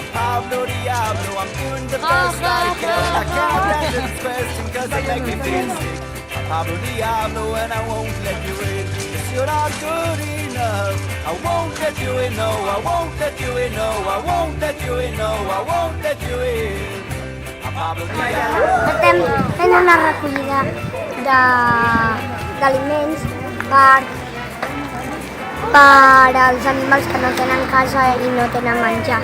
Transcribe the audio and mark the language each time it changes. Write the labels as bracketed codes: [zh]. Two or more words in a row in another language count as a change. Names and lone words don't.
[en] Pablo Diablo, I'm doing the best I can. I can't answer this question cause it make me feel sick. Pablo Diablo and I won't let you in. Cause you're not good enough. I won't let you in, no, I won't let you in, no, I won't let you in, no, I won't let you in. [ca] Estem fent una recollida d'aliments per als animals que no tenen casa i no tenen menjar.